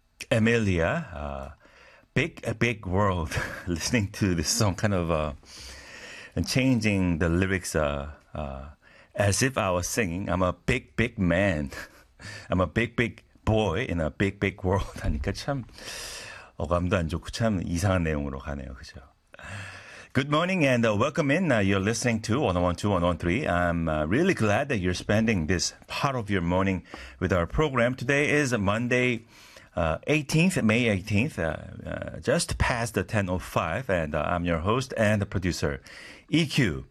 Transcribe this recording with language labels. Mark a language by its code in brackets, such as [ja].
[en] Amelia, big world listening to this song, kind of and changing the lyrics as if I was singing, I'm a big, big man. I'm a big, big boy in a big, big world. [ko] 하니까 참 어감도 안 좋고 참 이상한 내용으로 가네요. 그죠? [en] Good morning and welcome in. You're listening to 101.2, 101.3. I'm really glad that you're spending this part of your morning with our program. Today is Monday, 18th, May 18th, just past the 10:05, and I'm your host and producer, EQ.